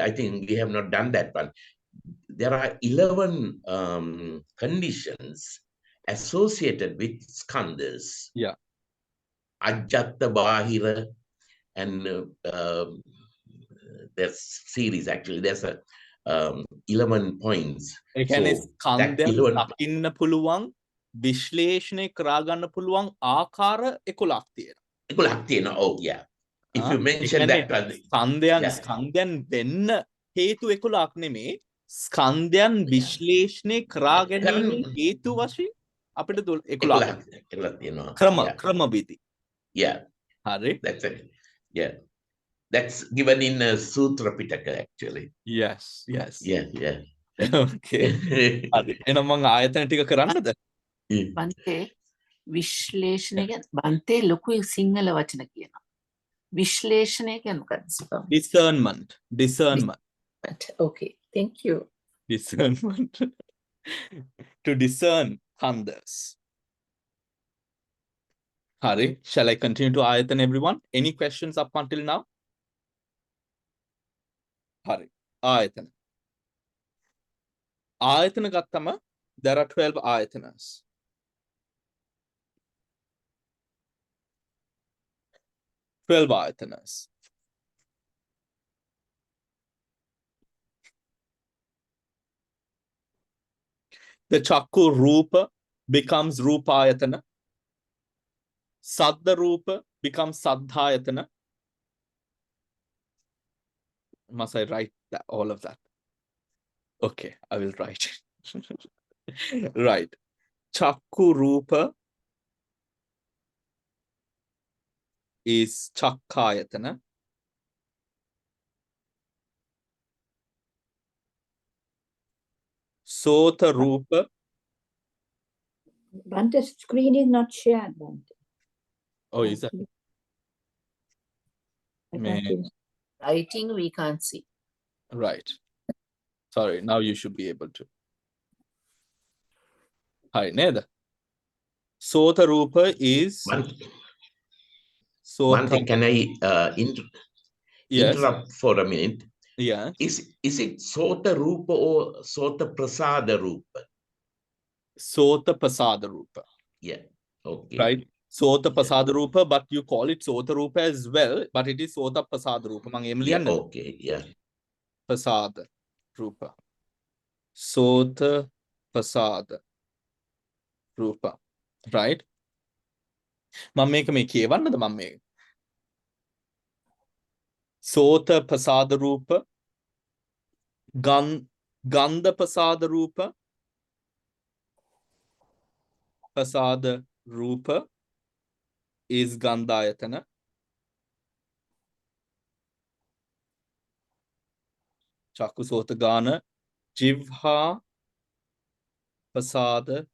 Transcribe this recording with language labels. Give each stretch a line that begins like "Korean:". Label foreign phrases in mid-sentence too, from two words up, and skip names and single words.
English: I think we have not done that one. There are 11 conditions associated with skandhas. Yeah.
Pali: Ajjatta Bahira,
English: and there's series actually. There's a 11 points.
Sinhala: ඒ
English: So
Sinhala: කියන්නේ
English: that
Sinhala: ස්කන්ධයන් 11 දකින්න පුළුවන් විශ්ලේෂණය කරා ගන්න පුළුවන් ආකාර 11ක් තියෙනවා. 11ක් තියෙනවා.
English: Oh yeah. If you
Sinhala: ඒ
English: mention
Sinhala: කියන්නේ
English: that one,
Sinhala: ස්කන්ධයන්
English: yeah.
Sinhala: ස්කන්ධයන් වෙන්න හේතු 11ක් නෙමේ ස්කන්ධයන් විශ්ලේෂණය කරා ගැනීමේ හේතු වශයෙන් අපිට 11ක් 11 තියෙනවා. Yeah. ක්‍රමවිධි.
English: Yeah.
Sinhala: හරි.
English: That's it. Yeah. That's given in Sutra Pitaka actually. Yes, yes. Yeah, yeah.
Sinhala: Okay. හරි. එහෙනම් මම ආයතන ටික කරන්නද? බන්තේ විශ්ලේෂණය බන්තේ ලොකු සිංහල වචන කියනවා. විශ්ලේෂණය කියන්නේ මොකක්ද?
English: Discernment. Discernment. Okay, thank you. Discernment. To discern khandhas. Hari, shall I continue to ayatan everyone? Any questions up until now?
Sinhala: Hari, ayatan. ආයතන ගත්තම,
English: there are 12 ayatanas. Twelve ayatanas. The
Pali: chakku rupa
English: becomes rupayatana.
Pali: Saddha rupa
English: becomes saddhayatana. Must I write that, all of that? Okay, I will write. Right.
Pali: Chakku rupa
English: is chakkayatana.
Pali: Sota rupa.
English: Bante, screen is not shared, Bante. Oh, is that? Writing we can't see. Right. Sorry, now you should be able to. Hi, Neda.
Pali: Sota rupa
English: is. Sota. Can I interrupt for a minute? Yeah. Is it
Pali: Sota rupa
English: or
Pali: Sota prasada rupa? Sota prasada rupa.
English: Yeah. Okay. Right.
Pali: Sota prasada rupa,
English: but you call it
Pali: Sota rupa
English: as well, but it is
Pali: Sota prasada rupa.
English: Yeah, okay, yeah.
Pali: Prasada rupa. Sota prasada rupa.
English: Right?
Sinhala: මම මේක මේ කියවන්නද මම මේ සෝත ප්‍රසාද රූප ගන්ධ ප්‍රසාද රූප ප්‍රසාද රූප is ගන්ධායතන චක්කු සෝත ගාන ජිව්හා ප්‍රසාද